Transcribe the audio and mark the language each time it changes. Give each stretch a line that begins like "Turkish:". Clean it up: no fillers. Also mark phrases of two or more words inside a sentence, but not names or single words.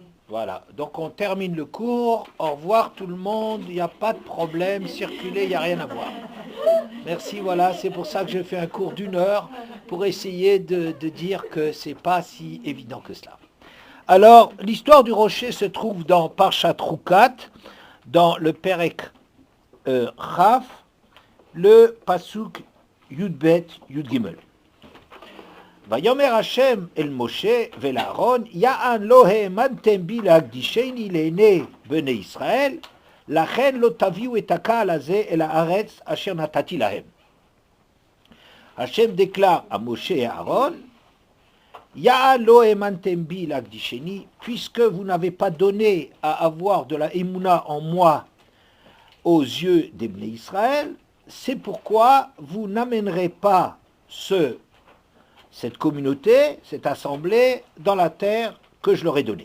French: Voilà, donc on termine le cours. Au revoir tout le monde, il n'y a pas de problème, circulez, il n'y a rien à voir. Merci, voilà, c'est pour ça que je fais un cours d'une heure, pour essayer de dire que c'est pas si évident que cela. Alors, l'histoire du rocher se trouve dans
Hebrew: פרשת חוקת,
French: dans le
Hebrew: פרק כ,
French: le
Hebrew: פסוק יב יג. ויאמר ה' אל משה ואל אהרן יען לא האמנתם בי להקדישני לעיני בני ישראל לכן לא תביאו את הקהל הזה אל הארץ אשר נתתי להם.
French: Hashem déclare à Moshe et Aaron,
Hebrew: יען לא האמנתם בי להקדישני,
French: puisque vous n'avez pas donné à avoir de la émouna en moi aux yeux des
Hebrew: בני ישראל,
French: c'est pourquoi vous n'amènerez pas cette communauté, cette assemblée, dans la terre que je leur ai donnée.